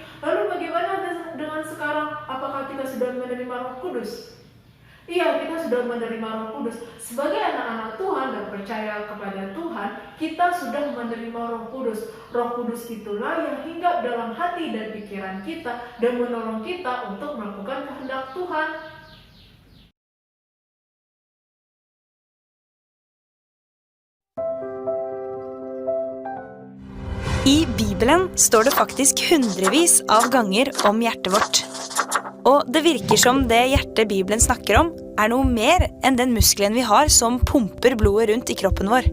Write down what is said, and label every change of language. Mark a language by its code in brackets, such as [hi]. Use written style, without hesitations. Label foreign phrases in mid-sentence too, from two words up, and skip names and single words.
[id] Lalu bagaimana dengan sekarang? Apakah kita sudah menerima Roh Kudus? Iya, kita sudah menerima Roh Kudus. Sebagai anak-anak Tuhan dan percaya kepada Tuhan, kita sudah menerima Roh Kudus. Roh Kudus itulah yang hinggap dalam hati dan pikiran kita dan menolong kita untuk melakukan kehendak Tuhan. [no] I Bibelen står det faktisk hundrevis av ganger om hjertet vårt. Og det virker som det hjertet Bibelen snakker om, er noe mer enn den muskelen vi har som pumper blodet rundt i kroppen vår.